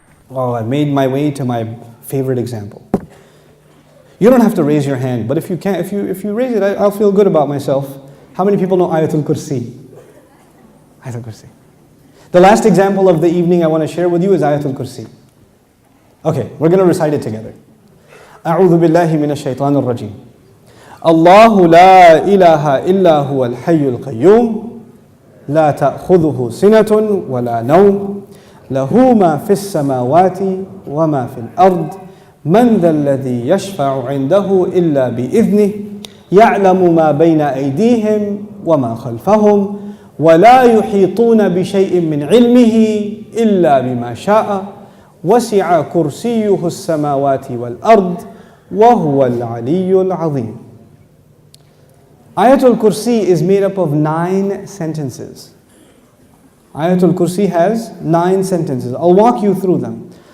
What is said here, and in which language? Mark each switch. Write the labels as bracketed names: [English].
[English] Oh, I made my way to my favorite example. You don't have to raise your hand, but if you can, if you raise it, I'll feel good about myself. How many people know Ayet el-Kürsi? Ayet el-Kürsi. The last example of the evening I want to share with you is Ayet el-Kürsi. Okay, we're going to recite it together. [Arabic] أعوذ بالله من الشيطان الرجيم. الله لا إله إلا هو الحي القيوم لا تأخذه سنة ولا نوم له ما في السماوات وما في الأرض من ذا الذي يشفع عنده إلا بإذنه يعلم ما بين أيديهم وما خلفهم ولا يحيطون بشيء من علمه إلا بما شاء وسع كرسيه السماوات والأرض وهو العلي العظيم. [English] Ayat al-Kursi is made up of 9 sentences. Ayat al-Kursi has 9 sentences. I'll walk you through them.